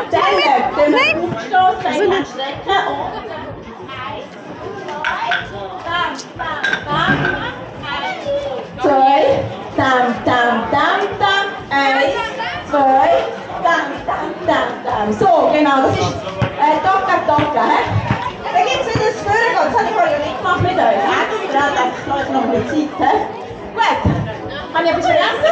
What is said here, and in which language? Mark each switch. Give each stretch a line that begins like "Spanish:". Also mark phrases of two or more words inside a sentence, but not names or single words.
German: Dann den Nein. Aufstoß, dann strecken und 1, 2, 2, tam, tam, tam, tam, 1, 2, tam, tam, tam, tam. So, genau, das ist Tokka, Tokka. Dann gibt es wieder das Führen, das habe ich vorher nicht gemacht mit euch. Extra, das ist noch ein bisschen Zeit. Gut, habe ich etwas vergessen?